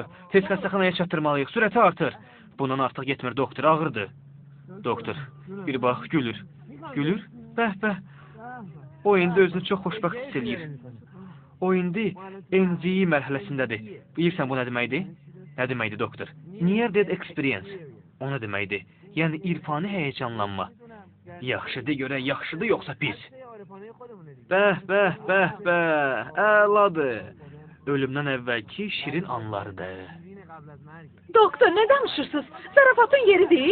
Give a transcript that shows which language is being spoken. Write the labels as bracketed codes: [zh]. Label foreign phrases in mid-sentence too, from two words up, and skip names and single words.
[az] Tez xəstəxanaya çatdırmalıyıq. Sürəti artır. Bundan artıq getmir doktor, ağırdır. Doktor, bir bax, gülür. Gülür? Bəh. O indi özünü çox xoşbəxt hiss edir. O indi NCI mərhələsindədir. Bilirsən bu nə deməkdir? Nə deməkdir doktor? [en] Near dead experience. [az] O nə deməkdir? Yəni irfani həyəcanlanma. Yaxşıdır görək, yaxşıdır yoxsa pis? Bəh, əladır. Ölümdən əvvəlki şirin anlardır. Doktor, nə danışırsınız? Zarafatın yeri deyil.